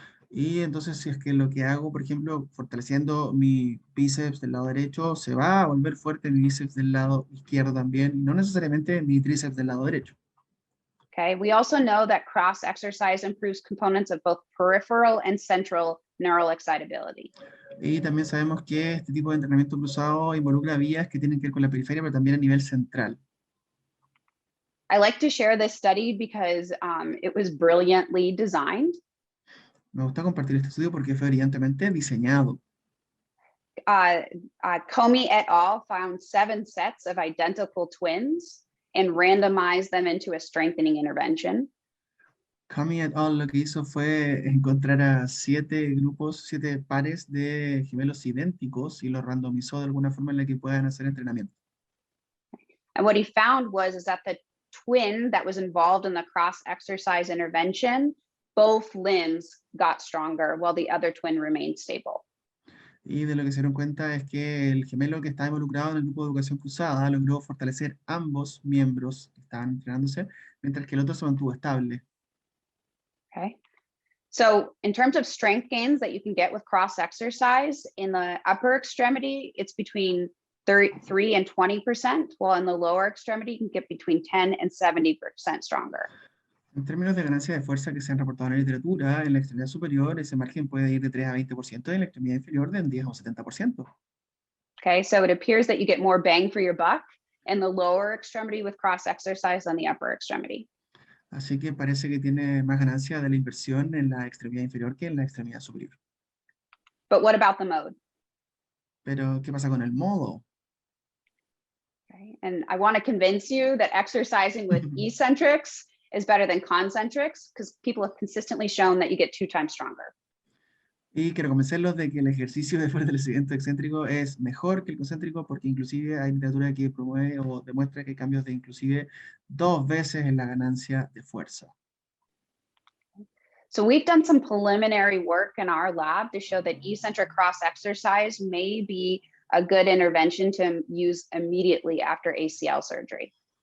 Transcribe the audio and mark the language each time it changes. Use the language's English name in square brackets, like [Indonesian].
[Spanish] Y entonces si es que lo que hago, por ejemplo, fortaleciendo mi bíceps del lado derecho, se va a volver fuerte mi bíceps del lado izquierdo también, y no necesariamente mi tríceps del lado derecho. [English] Okay, we also know that cross exercise improves components of both peripheral and central neural excitability. [Spanish] Y también sabemos que este tipo de entrenamiento cruzado involucra vías que tienen que ver con la periferia, pero también a nivel central. [English] I like to share this study because it was brilliantly designed. [Spanish] Me gusta compartir este estudio porque fue brillantemente diseñado. [English] Comey et al. Found 7 sets of identical twins and randomized them into a strengthening intervention. [Spanish] Comey et al. Lo que hizo fue encontrar a 7 grupos, 7 pares de gemelos idénticos y los randomizó de alguna forma en la que puedan hacer entrenamiento. [English] And what he found was that the twin that was involved in the cross exercise intervention, both limbs got stronger while the other twin remained stable. [Spanish] Y de lo que se dieron cuenta es que el gemelo que estaba involucrado en el grupo de educación cruzada logró fortalecer ambos miembros que estaban entrenándose, mientras que el otro se mantuvo estable. [English] Okay. So in terms of strength gains that you can get with cross exercise, in the upper extremity, it's between 3 and 20%, while in the lower extremity, you can get between 10 and 70% stronger. [Spanish] En términos de ganancia de fuerza que se han reportado en la literatura, en la extremidad superior ese margen puede ir de 3 a 20%, y en la extremidad inferior de 10 a 70%. [English] Okay, so it appears that you get more bang for your buck in the lower extremity with cross exercise than the upper extremity. [Spanish] Así que parece que tiene más ganancia de la inversión en la extremidad inferior que en la extremidad superior. [English] But what about the mode? [Spanish] Pero, ¿qué pasa con el modo? [English] Okay. And I want to convince you that exercising with eccentrics is better than concentrics because people have consistently shown that you get 2 times stronger. [Spanish] Y quiero convencerlos de que el ejercicio de fortalecimiento excéntrico es mejor que el concéntrico, porque inclusive hay literatura que promueve o demuestra que hay cambios de inclusive 2 veces en la ganancia de fuerza. [English] So we've done some preliminary work in our lab to show that eccentric cross exercise may be a good intervention to use immediately after ACL surgery.